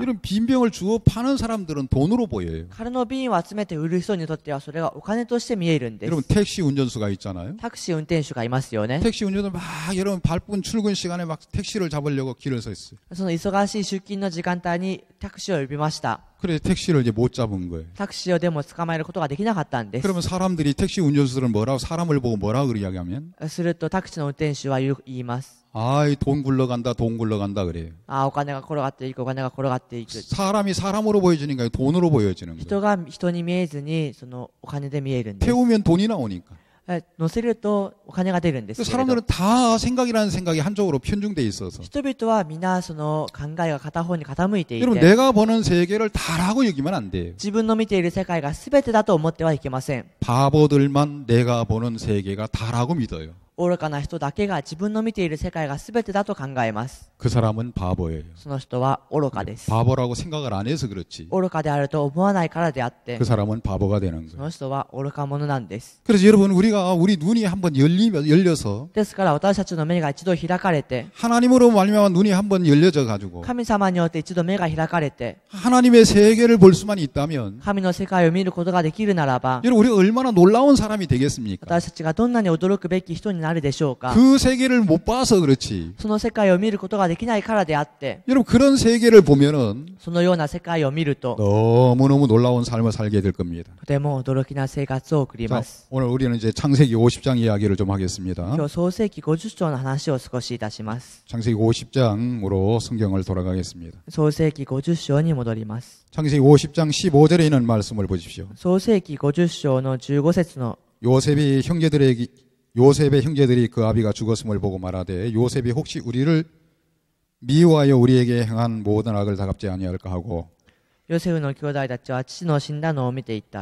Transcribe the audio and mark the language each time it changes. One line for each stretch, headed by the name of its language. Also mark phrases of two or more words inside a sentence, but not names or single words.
Korean: 이런 빈병을 주워 파는 사람들은 돈으로 보여요.
Japanese: 空の瓶を集めて売る人にとってはそれがお金として見えるんです。
Korean: 여러분 택시 운전수가 있잖아요.
Japanese: タクシー運転手がいますよね。
Korean: 택시 운전수 막 여러분 바쁜 출근 시간에 막 택시를 잡으려고 길을 서 있어요.
Japanese: その忙しい出勤の時間帯にタクシーを呼びました。
Korean: 그래서 택시를 이제 못 잡은 거예요.
Japanese: タクシーをでも捕まえることができなかったんです。
Korean: 그러면 사람들이 택시 운전수들은 뭐라고 사람을 보고 뭐라고 이야기하면
Japanese: するとタクシーの運転手は言います。
Korean: 아이 돈 굴러간다 돈 굴러간다 그래요.
Japanese: お金が転がっていく、お金が転がっていく。
Korean: 사람이 사람으로 보여지니까 돈으로 보여지는
Japanese: 人
Korean: 거예요.
Japanese: が人に見えずにそのお金で見えるんです。
Korean: 태우면 돈이 나오니까.
Japanese: 乗せるとお金が出るんですけれど、
Korean: 사람들은 다 생각이라는 생각이 한쪽으로 편중돼 있어서
Japanese: 人々は皆その考えが片方に傾いてい
Korean: 여러분
Japanese: て、
Korean: 내가 보는 세계를 다라고 여기면 안 돼요.
Japanese: 自分の見ている世界が全てだと思ってはいけません。
Korean: 바보들만 내가 보는 세계가 다라고 믿어요.
Japanese: 愚かな人だけが自分の見ている世界が全てだと考えます。
Korean: 그 사람은 바보예요.
Japanese: その人は愚かです。
Korean: 바보라고 생각을 안 해서 그렇지.
Japanese: 愚かであると思わないからであって、
Korean: 그 사람은 바보가 되는
Japanese: そ
Korean: 거예요.
Japanese: の人は愚か者なんです。
Korean: 그래서 여러분 우리 눈이 한번 열려서
Japanese: ですから私たちの目が一度開かれて、
Korean: 하나님으로 말미암아 눈이 한번 열려져 가지고
Japanese: 神様によって一度目が開かれて、
Korean: 하나님의 세계를 볼 수만 있다면
Japanese: 神の世界を見ることができるならば、
Korean: 여러분 우리가 얼마나 놀라운 사람이 되겠습니까?
Japanese: 私たちがどんなに驚くべき人になあるでしょうか。
Korean: 그 세계를 못 봐서 그렇지.
Japanese: その世界を見ることができないからであって、
Korean: 여러분 그런 세계를 보면은
Japanese: そのような世界を見ると
Korean: 너무너무 놀라운 삶을 살게 될 겁니다.
Japanese: とても驚きな生活を送り
Korean: 자,
Japanese: ます。
Korean: 오늘 우리는 이제 창세기 50장 이야기를 좀 하겠습니다.
Japanese: 今日創世記50章の話を少しいたします。
Korean: 창세기 50장으로 성경을 돌아가겠습니다.
Japanese: 創世記50章に戻ります。
Korean: 창세기 50장 15절에 있는 말씀을 보십시오.
Japanese: 創世記50章の15節の
Korean: 요셉의 형제들이 그 아비가 죽었음을 보고 말하되 요셉이 혹시 우리를 미워하여 우리에게 행한 모든 악을 다 갚지 아니할까 하고
Japanese: ヨセフの兄弟たちは父の死んだのを見ていった。